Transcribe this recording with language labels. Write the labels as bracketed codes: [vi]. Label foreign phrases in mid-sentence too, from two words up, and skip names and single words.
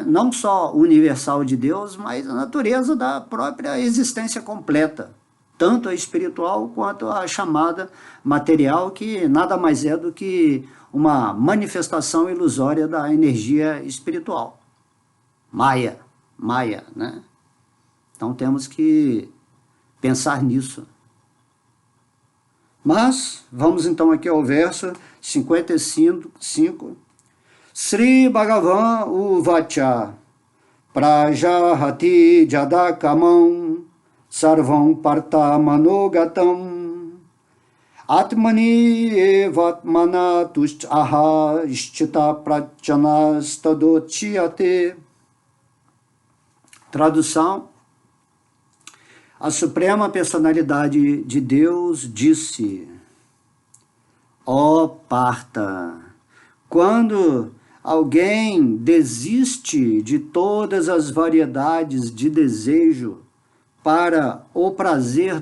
[pt] Não só universal de Deus, mas a natureza da própria existência completa, tanto a espiritual quanto a chamada material, que nada mais é do que uma manifestação ilusória da energia espiritual. Maya, né? Então temos que pensar nisso. Mas, vamos então aqui ao verso 55. [sa] श्री भगवान् उवाच प्रजहाति यदा कामान् सर्वान् पार्थ मनोगतान् आत्मनि एवात्मना तुष्टः स्थित प्रज्ञस् तदोच्यते. [pt] Tradução: a Suprema Personalidade de Deus disse: ó Partha, quando alguém desiste de todas as variedades de desejo para o prazer